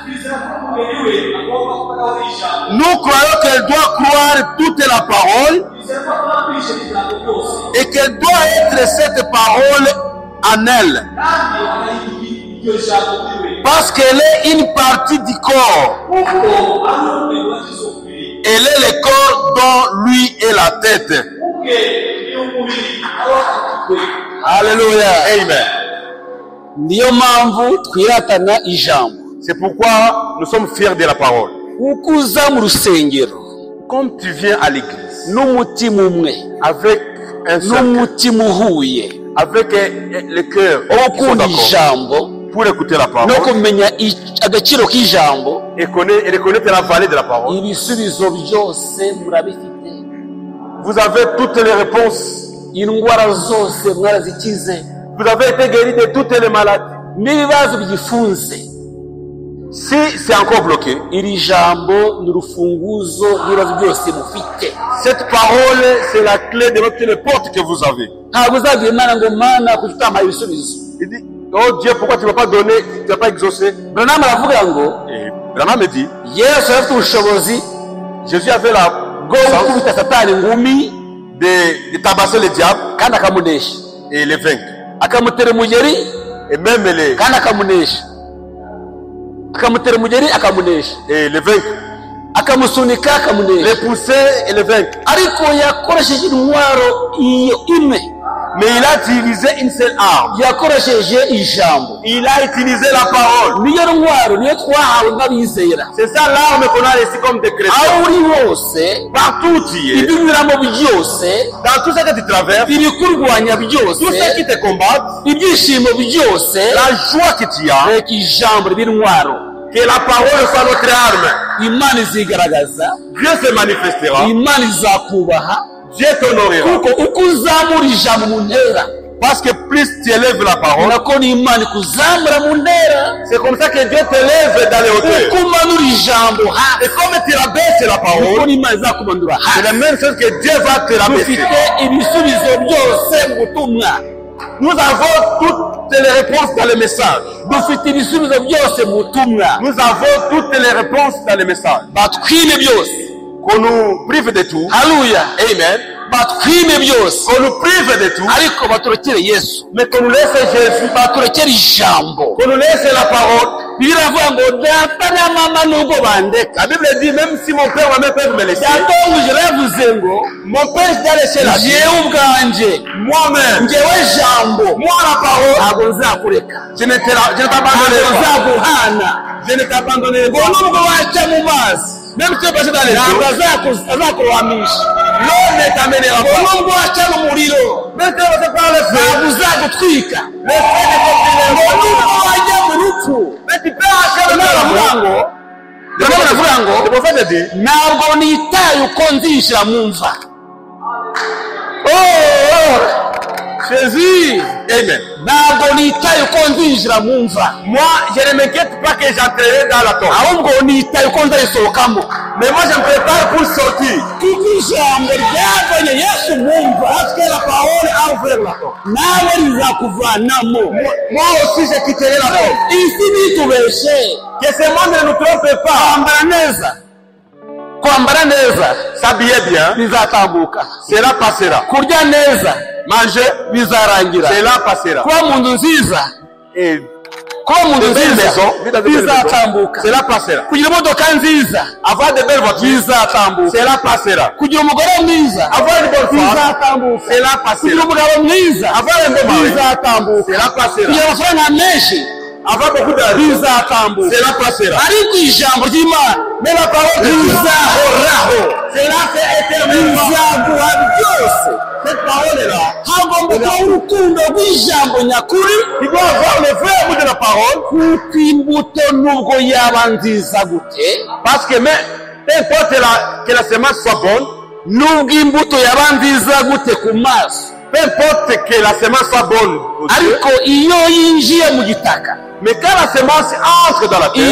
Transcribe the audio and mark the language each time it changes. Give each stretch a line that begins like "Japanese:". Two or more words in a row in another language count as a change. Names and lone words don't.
French: Nous croyons qu'elle doit croire toute la parole et qu'elle doit être cette parole en elle. Parce qu'elle est une partie du corps. Elle est le corps dont lui est la tête. Alléluia. Amen.
Kinyarwanda: Niyo mpamvu twiratana ijambo.
French: C'est pourquoi nous sommes fiers de la parole.
Kinyarwanda: Uko uza mu rusengero
French: Comme tu viens à l'église
Kinyarwanda: n'umutima umwe
French: avec un seul cœur,
Kinyarwanda: n'umutima uhuye
French: avec le cœur
Kinyarwanda: wo
French: qui sont
Kinyarwanda: gukunda
French: d'accord
Kinyarwanda: ijambo
French: pour écouter la parole
Kinyarwanda: no kumenya agaciro k'ijambo
French: et reconnaître la valeur de la parole,
Kinyarwanda: ibisubizo byose murabifite.
French: vous avez toutes les réponses.
Kinyarwanda: indwara zose mwarazikize,
French: Vous avez été guéri de toutes les maladies.
Kinyarwanda: n'ibibazo bigifunze.
French: Si c'est encore bloqué,
Kinyarwanda: iri jambo ni urufunguzo rw'ibibazo byose mufite.
French: cette parole, c'est la clé de votre porte que vous avez.
Kinyarwanda: ntabwo uzabwira Imana ngo Mana kuki utampaye ibisubizo.
French: Il dit, oh Dieu, pourquoi tu ne vas pas donner, tu ne vas pas exaucer?
Kinyarwanda: Branham aravuga ngo
French: Et Branham me dit,
Kinyarwanda: Yesu afite ubushobozi
French: Jésus avait la
Kinyarwanda: bwo gukubita Satani ingumi
French: de tabasser le diable
Kinyarwanda: kandi akamunesha,
French: et les vaincre.
Kinyarwanda: akamutera umugeri
French: Et même les
Kinyarwanda: akamunesha,
French: et les vaincre.
Kinyarwanda: akamusunika
French: Les
Kinyarwanda: akamunesha.
French: pousser et les vaincre.
Kinyarwanda: ariko yakoresheje intwaro iyo imwe,
French: Mais il a utilisé une seule arme.
Kinyarwanda: yakoresheje ijambo.
French: Il a utilisé la parole.
Kinyarwanda: niyo ntwaro niyo twahawe nk'abizera.
French: C'est ça l'arme qu'on a reçue comme des chrétiens.
Kinyarwanda: aho uri hose,
French: Partout où tu es,
Kinyarwanda: ibyo unyuramo byose,
French: dans tout ce que tu traverses,
Kinyarwanda: ibikurwanya byose,
French: tout ce qui te combat,
Kinyarwanda: ibyishimo byose,
French: la joie que tu as,
Kinyarwanda: reka ijambo ribe intwaro.
French: que la parole soit notre arme.
Kinyarwanda: Imana izigaragaza,
French: Dieu se manifestera,
Kinyarwanda: Imana izakubaha,
French: Dieu t'honorera.
Kinyarwanda: kuko uko uzamura ijambo mu ntera,
French: Parce que plus tu élèves la parole,
Kinyarwanda: nako n'Imana ikuzamura mu ntera.
French: c'est comme ça que Dieu t'élève dans les hauteurs.
Kinyarwanda: uko umanura ijambo
French: Et
Kinyarwanda: hasi,
French: comme tu rabaisses la
Kinyarwanda: niko
French: parole,
Kinyarwanda: n'Imana izakumanura
French: c'est
Kinyarwanda: hasi.
French: la même chose que Dieu va te rabaisser.
Kinyarwanda: dufite ibisubizo byose mu butumwa,
French: Nous avons toutes les réponses dans le message.
Kinyarwanda: dufite ibisubizo byose mu butumwa.
French: Nous avons toutes les réponses dans le message.
Kinyarwanda: batwime byose,
French: Qu'on nous prive de tout.
Kinyarwanda: haleluya,
French: Amen.
Kinyarwanda: batwime byose,
French: Qu'on nous prive de tout.
Kinyarwanda: ariko baturekere Yesu,
French: Mais qu'on nous laisse Jésus.
Kinyarwanda: baturekere ijambo.
French: Qu'on nous laisse la parole.
Kinyarwanda: Bibiliya iravuga ngo data na mama nubwo bandeka,
French: La Bible dit, même si mon père ou ma mère peuvent me laisser,
Kinyarwanda: data w'umujera yavuze ngo
French: mon père doit laisser la vie.
Kinyarwanda: njyewe ubwanjye,
French: Moi-même,
Kinyarwanda: njyewe jambo,
French: moi la parole,
Kinyarwanda: ntabwo nzakureka,
French: je ne
Kinyarwanda: ntabwo
French: t'abandonnerai pas.
Kinyarwanda: nzaguhana.
French: Je ne t'abandonnerai
Kinyarwanda: ngo
French: pas.
Kinyarwanda: nubwo waca mu mazi,
French: Même si tu es passé dans les
Kinyarwanda: ntabwo
French: eaux,
Kinyarwanda: azakurohamisha.
French: l'eau ne t'amènera
Kinyarwanda: ngo
French: pas.
Kinyarwanda: nubwo waca mu muriro,
French: Même si tu es passé par le feu,
Kinyarwanda: ntabwo uzagutwika.
French: le feu ne
Kinyarwanda: ngo
French: t'amènera
Kinyarwanda: nubwo
French: pas.
Kinyarwanda: wajya mu rupfu,
French: Mais tu peux arracher le
Kinyarwanda: baravuga
French: mur.
Kinyarwanda: ngo baravuga ngo
French: C'est pour ça que je dis,
Kinyarwanda: ntabwo nitaye uko nzinjira mu mva.
French: Jésus, Amen.
Kinyarwanda: ntabwo nitaye uko nzinjira mu mva,
French: Moi, je ne m'inquiète pas que j'entrerai dans la tombe.
Kinyarwanda: ahubwo nitaye uko nzayisohokamo.
French: Mais moi, je me prépare pour sortir.
Kinyarwanda: kuko ijambo ryavanye Yesu mu mva,
French: Parce que la parole a ouvert la porte.
Kinyarwanda: nawe rizakuvanamo.
French: Moi aussi, je quitterai la porte.
Kinyarwanda: isi nitubeshe,
French: Que ce monde ne nous trompe pas.
Kinyarwanda: kwambara neza
French: S'habiller bien,
Kinyarwanda: bizatambuka,
French: cela passera.
Kinyarwanda: kurya neza
French: Manger,
Kinyarwanda: bizarangira,
French: cela passera.
Kinyarwanda: kuba mu nzu nziza
French: Et
Kinyarwanda: kuba mu nzu nziza bizatambuka,
French: cela passera.
Kinyarwanda: kugira imodoka nziza,
French: Avoir de belles voitures,
Kinyarwanda: bizatambuka,
French: cela passera.
Kinyarwanda: kugira umugore mwiza,
French: Avoir une bonne femme,
Kinyarwanda: bizatambuka,
French: cela
Kinyarwanda: kugira
French: passera.
Kinyarwanda: umugabo mwiza,
French: Avoir un bon mari,
Kinyarwanda: bizatambuka,
French: cela passera.
Kinyarwanda: kugira amafaranga menshi,
French: Avoir beaucoup d'argent,
Kinyarwanda: bizatambuka,
French: cela passera.
Kinyarwanda: ariko ijambo ry'Imana
French: Mais la parole de Dieu,
Kinyarwanda: bizahoraho,
French: cela c'est éternellement.
Kinyarwanda: bizaguha byose.
French: Cette parole-là,
Kinyarwanda: hagomba kuba urukundo rw'ijambo nyakuri,
French: il doit avoir le vrai amour de la parole,
Kinyarwanda: kuko imbuto nubwo yaba nziza gute,
French: parce que mais, peu importe que la semence soit bonne,
Kinyarwanda: nubwo imbuto yaba nziza gute ku maso,
French: peu importe que la semence soit bonne aux yeux,
Kinyarwanda: ariko iyo yinjiye mu gitaka
French: mais quand la semence entre dans la terre,